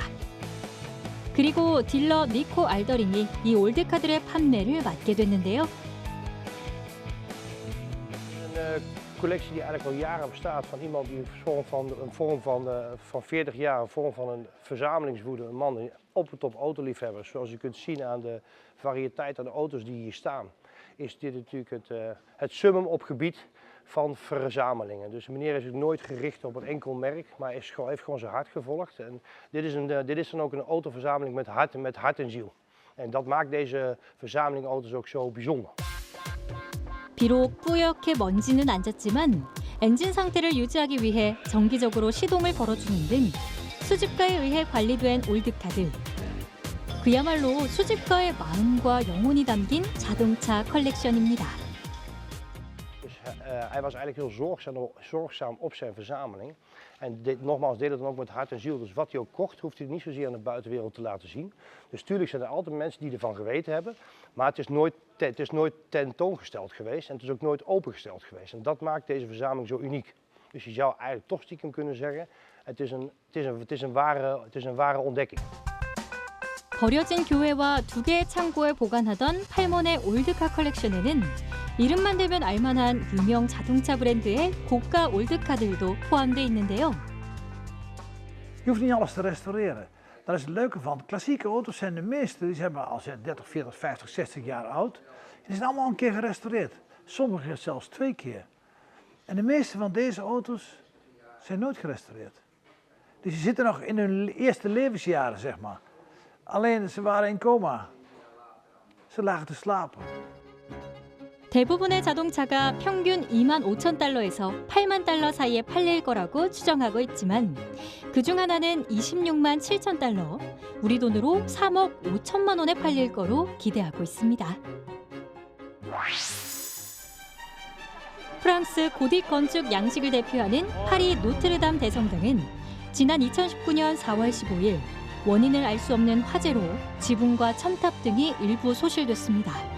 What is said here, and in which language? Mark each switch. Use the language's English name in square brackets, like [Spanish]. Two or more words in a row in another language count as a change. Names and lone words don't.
[Korean] 그리고 딜러 니코 알더링이 이 올드카들의 판매를 맡게 됐는데요. [Dutch] Een collectie die eigenlijk al jaren bestaat van iemand die een vorm van 40 jaar, een vorm van een verzamelingswoede, een man, een op en top autoliefhebber. Zoals u kunt zien aan de variëteit aan de auto's die hier staan, is dit natuurlijk het summum op gebied van verzamelingen. Dus de meneer is ook nooit gericht op een enkel merk, maar heeft gewoon zijn hart gevolgd. En dit is dan ook een autoverzameling met hart en ziel. En dat maakt deze verzameling auto's ook zo bijzonder. [Korean] 비록 뿌옇게 먼지는 앉았지만 엔진 상태를 유지하기 위해 정기적으로 시동을 걸어주는 등 수집가에 의해 관리된 올드카들. 그야말로 수집가의 마음과 영혼이 담긴 자동차 컬렉션입니다. [Dutch] Dus hij was eigenlijk heel zorgzaam op zijn verzameling. En nogmaals, deed het dan ook met hart en ziel. Dus wat hij ook kocht, hoeft hij niet zozeer aan de buitenwereld te laten zien. Dus tuurlijk zijn er altijd mensen die ervan geweten hebben. Maar het is nooit tentoongesteld geweest en het is ook nooit opengesteld geweest. En dat maakt deze verzameling zo uniek. Dus je zou eigenlijk toch stiekem kunnen zeggen, het is een ware ontdekking. [Korean] 버려진 교회와 두 개의 창고에 보관하던 팔몬의 올드카 컬렉션에는 이름만 대면 알만한 유명 자동차 브랜드의 고가 올드카들도 포함되어 있는데요. [Dutch] Je hoeft niet alles te restaureren. Dat is het leuke van. Klassieke auto's zijn de meeste, die zijn al 30, 40, 50, 60 jaar oud. En die zijn allemaal een keer gerestaureerd. Sommige zelfs 2 keer. En de meeste van deze auto's zijn nooit gerestaureerd. Dus die zitten nog in hun eerste levensjaren, zeg maar. Alleen ze waren in coma. Ze lagen te slapen. [Korean] 대부분의 자동차가 평균 25,000달러에서 8만 달러 사이에 팔릴 거라고 추정하고 있지만 그중 하나는 26만 7천 달러, 우리 돈으로 3억 5천만 원에 팔릴 거로 기대하고 있습니다. 프랑스 고딕 건축 양식을 대표하는 파리 노트르담 대성당은 지난 2019년 4월 15일 원인을 알 수 없는 화재로 지붕과 첨탑 등이 일부 소실됐습니다.